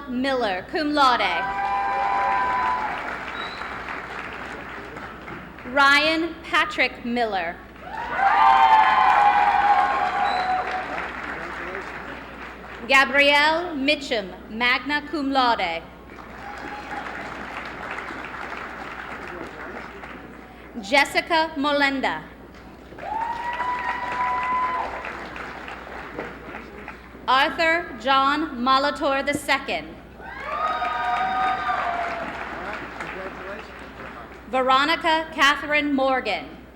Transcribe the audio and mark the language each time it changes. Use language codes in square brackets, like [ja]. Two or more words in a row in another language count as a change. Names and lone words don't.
[en] Miller, [la] cum laude. [en] Ryan Patrick Miller. Gabrielle Mitchum, [la] magna cum laude. [en] Jessica Molenda. Arthur John Molitor II. Veronica Catherine Morgan.